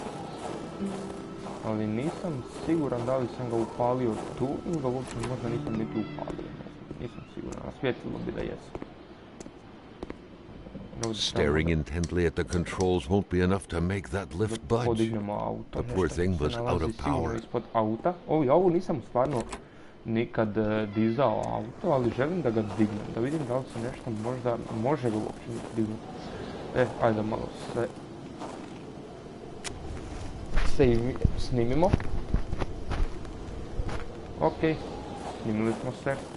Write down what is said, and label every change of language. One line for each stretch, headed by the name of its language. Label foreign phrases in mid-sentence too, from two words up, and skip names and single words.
Croatian: Ali nisam siguran da li sam ga upalio tu ili ga uopće možda nisam niti upalio. Nisam siguran, a svjetlilo bi da jesam.
English: Staring intently at the controls won't be enough to make that lift budge. The poor thing was out of power.
Croatian: Ja ovo nisam stvarno nikad dizao auto, ali želim da ga dignem, da vidim da li se nešto možda može ga uopće dignuti. Ajde malo se snimimo. Ok, snimili smo se.